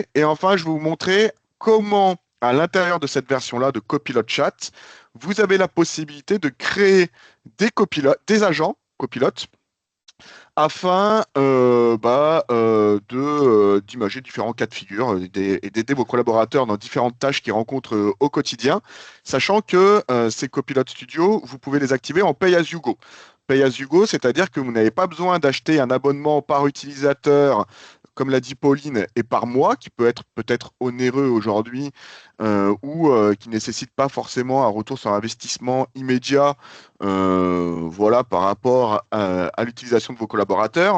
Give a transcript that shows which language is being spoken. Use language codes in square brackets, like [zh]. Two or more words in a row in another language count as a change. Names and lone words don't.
[fr] Et enfin, je vais vous montrer comment, à l'intérieur de cette version-là de Copilot Chat, vous avez la possibilité de créer des copilotes, des agents copilotes afin d'imager différents cas de figure et d'aider vos collaborateurs dans différentes tâches qu'ils rencontrent au quotidien, sachant que ces copilotes studio, vous pouvez les activer en [en] pay as you go. Pay as you go, [fr] c'est-à-dire que vous n'avez pas besoin d'acheter un abonnement par utilisateur, comme l'a dit Pauline, et par mois, qui peut être peut-être onéreux aujourd'hui ou qui ne nécessite pas forcément un retour sur investissement immédiat voilà, par rapport à l'utilisation de vos collaborateurs.